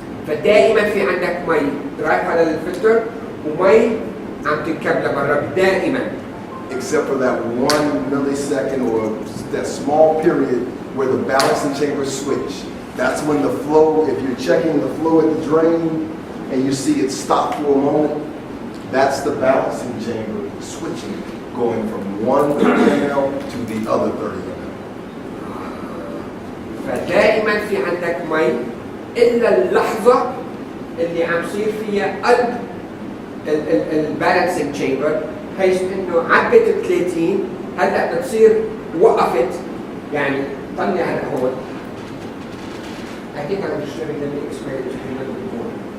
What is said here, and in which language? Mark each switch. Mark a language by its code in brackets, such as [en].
[ar] فدائما في عندك مي رايحه على الفلتر ومي عم تنكب لبرا دائما. [en] Except for that 1 millisecond or that small period where the balancing chambers switch. That's when the flow, if you're checking the flow at the drain and you see it stop for a moment, that's the balancing chamber switching, going from 1 ml to the other 30 ml. [ar] فدائما في عندك مي الا اللحظه اللي عم يصير فيها قلب البالانسنج تشامبر، حيث انه عبت 30 هلا بتصير وقفت، يعني طلع هلا هون. [en] I think I'm just showing them the experience before.